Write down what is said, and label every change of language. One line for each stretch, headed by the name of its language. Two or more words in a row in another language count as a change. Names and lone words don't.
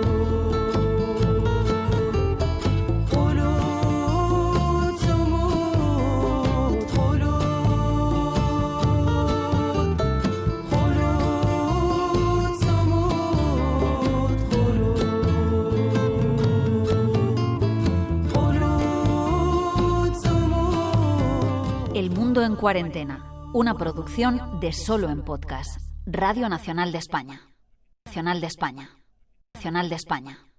Arabic: خلود صمود خلود خلود صمود خلود خلود صمود.
Spanish: El Mundo en Cuarentena, una producción de Solo en Podcast. Radio Nacional de España. Nacional de España. Nacional de España.